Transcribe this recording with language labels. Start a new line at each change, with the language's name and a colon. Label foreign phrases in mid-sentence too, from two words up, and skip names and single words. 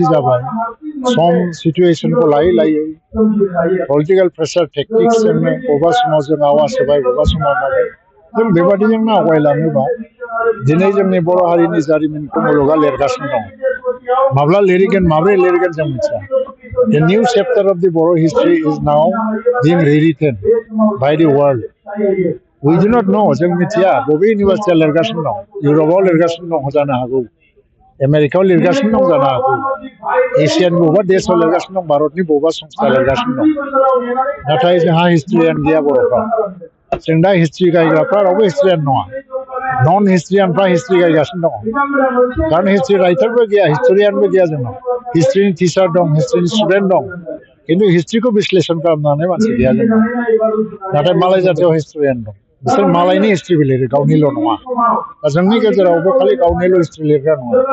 Bodo: जाबाय
English: some situation
Bodo: लायै
English: political pressure tactics
Bodo: बबेबा समाव जों आवाज होबाय बबेबा समाव माबाय जों बेबादिजोंनो आवगायलाङोबा दिनै जोंनि बर' हारिनि जारिमिनखौ मुलुगा लिरगासिनो दं माब्ला लिरगोन माब्रै लिरगोन जों मिथिया
English: The new chapter of the Boro history is now being rewritten by the world. We do not know
Bodo: जों मिथिया बबे इउनिभारसिटियाव लिरगासिनो दं इउर'पआव लिरगासिनो दं जानो हागौ आमेरिकायाव लिरगासिनो दं जानो हागौ एसियानि बबेबा देशआव लिरगासिनो दं भारतनि बबेबा संस्था लिरगासिनो दं नाथाय जोंहा हिस्ट्रियानो गैया बर'फ्रा जों दा हिस्ट्रि गायग्राफ्रा रावबो हिस्ट्रियान नङा नन हिस्ट्रियानफ्रा हिस्ट्रि गायगासिनो दङ कारण
English: history writer
Bodo: गैया हिस्ट'रियानबो गैया जोंनाव हिस्ट्रिनि टिचार दं हिस्ट्रिनि स्टुडेन्ट दं खिन्थु हिस्ट्रिखौ बिश्लेषण खालामनो मानसि गैया जोंनाव नाथाय मालाय जातियाव हिस्ट'रियान दं बिसोर मालायनि हिस्ट्रिबो लिरो गावनिल' नङा दा जोंनि गेजेरावबो खालि गावनिल' हिस्ट्रि लिरग्रा नङा